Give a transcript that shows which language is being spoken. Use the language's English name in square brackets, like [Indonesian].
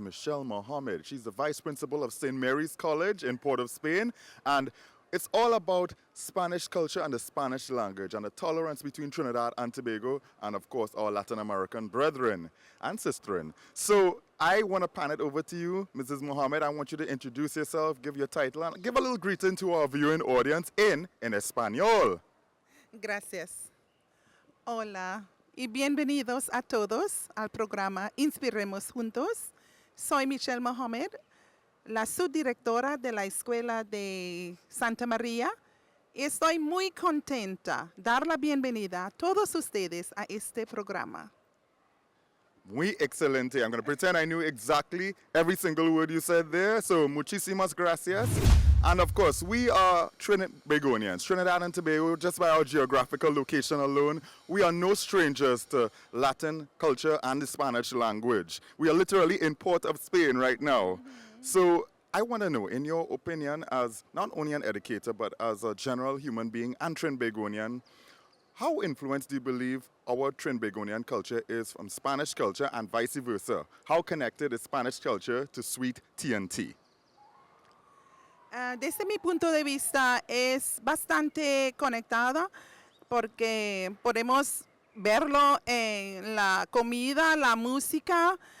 [English] Michelle Mohammed. She's the Vice Principal of St. Mary's College in Port of Spain, and it's all about Spanish culture and the Spanish language and the tolerance between Trinidad and Tobago and, of course, our Latin American brethren and sisterin. So I want to pan it over to you, Mrs. Mohammed. I want you to introduce yourself, give your title, and give a little greeting to our viewing audience in Espanol. [Spanish] Gracias. Hola y bienvenidos a todos al programa Inspiremos Juntos. Soy Michelle Mohammed, la subdirectora de la Escuela de Santa María. Y estoy muy contenta de dar la bienvenida a todos ustedes a este programa. Muy excelente. [English] I'm going to pretend I knew exactly every single word you said there. So, [Spanish] muchísimas gracias. [English] And of course, we are Trinidadians, Trinidad and Tobago, just by our geographical location alone. We are no strangers to Latin culture and the Spanish language. We are literally in Port of Spain right now. So I want to know, in your opinion, as not only an educator, but as a general human being and Trinbagonian, how influenced do you believe our Trinbagonian culture is from Spanish culture and vice versa? How connected is Spanish culture to sweet TNT? [Spanish] Desde mi punto de vista es bastante conectada porque podemos verlo en la comida, la música.